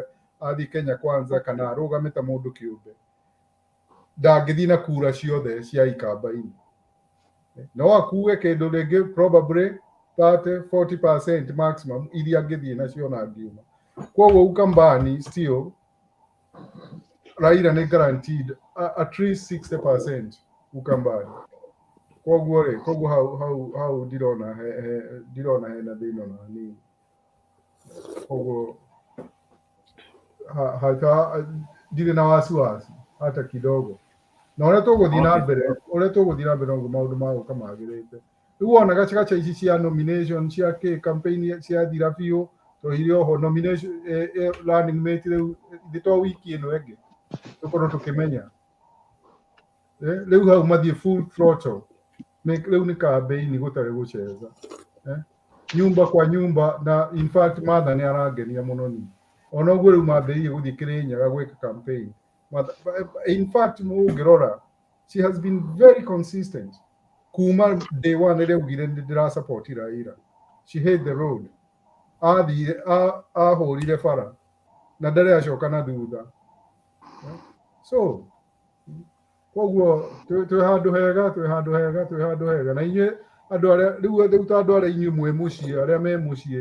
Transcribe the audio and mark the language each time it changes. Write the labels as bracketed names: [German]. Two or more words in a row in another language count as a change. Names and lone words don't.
[Kikuyu] athiĩ Kenya Kwanza kana arũgame ta mũndũ kĩũmbe ndangĩthiĩ na kura ciothe cia ikamba-inĩ no akue kĩndũ rĩngĩ [English] probably 30-40% maximum [Kikuyu] iria angĩthiĩ nacio na angiuma koguo Ukambani still Raila nĩ guaranteed [English] at least [Kikuyu] 60% Ukambani koguo hau ndirona hena thĩna ona hanini koguo ndirĩ na [Swahili] wasiwasi hata kidogo [Kikuyu] na ũrĩa tũgũthiĩ na mbere noguo maũndũ magũka magĩrĩte rĩu wona gacaca ici cia nomination cia campaign ciathira biũ tũhire oho [English] nomination running mate [Kikuyu] rĩu to wiki ĩno ĩngĩ tũkorwo tũkĩmenya rĩu hau mathiĩ full throttle rĩu nĩ campaign gũtarĩ gũceza nyumba kwa nyumba na [English] in fact [Kikuyu] matha nĩ arangenia mũno ni ona ũguo rĩu mambĩrĩirie gũthiĩ Kĩrĩnyaga gwĩka campaign [English] in fact [Kikuyu] mũngĩrora [English] she has been very consistent [Kikuyu] kuma [English] day one [Kikuyu] rĩrĩa augire ndĩra [English] support Raila she hit the road [Kikuyu] athire ahũrire bara na ndarĩ acoka na thutha so koguo twĩ handũ hega na inyuĩ andũ arĩa rĩu ta andũ arĩa inyuĩ mwĩ mũciĩ arĩa me mũciĩ